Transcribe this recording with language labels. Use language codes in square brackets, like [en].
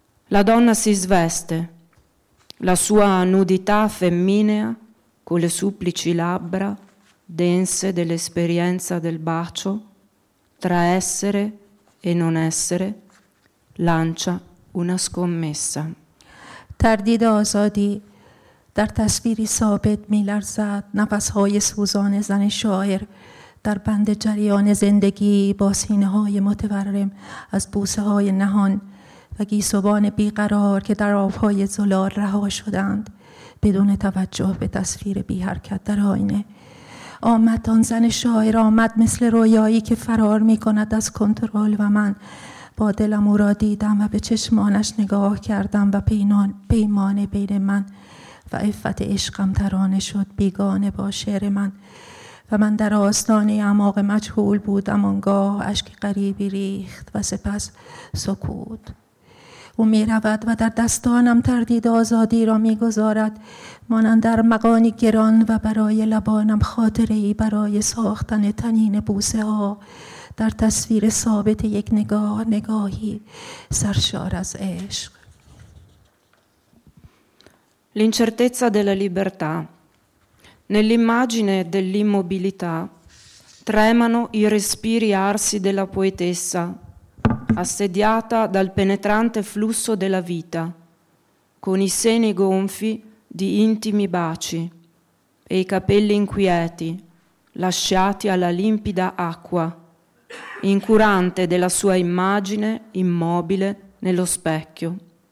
[it] La donna si sveste, la sua nudità femminea con le supplici labbra dense dell'esperienza del bacio, tra essere e non essere, lancia una scommessa. Tardi d'osodi, [fa] در تصویری ثابت می‌لرزد نفس‌های سوزان زن شاعر در بند جریان زندگی با سینه‌های متورم از بوسه‌های نهان و گیسوان بی‌قرار که در آب‌های زلال رها شدند بدون توجه به تصویر بی حرکت در آینه. آمد آن زن شاعر، آمد مثل رویایی که فرار می‌کند از کنترل، و من با دلم او را دیدم و به چشمانش نگاه کردم و پیمان بین من و عفت عشقم ترانه شد بیگانه با شعر من، و من در آستانه اعماق مجهول بودم. آنگاه اشک غریبی ریخت و سپس سکوت. او می رود و در دستانم تردید آزادی را می گذارد، مانند در مقانی گران، و برای لبانم خاطره ای برای ساختن تنین بوسه ها در تصویر ثابت یک نگاه، نگاهی سرشار از عشق. [it] L'incertezza della libertà. Nell'immagine dell'immobilità tremano i respiri arsi della poetessa, assediata dal penetrante flusso della vita, con i seni gonfi di intimi baci e i capelli inquieti lasciati alla limpida acqua, incurante della sua immagine immobile nello specchio.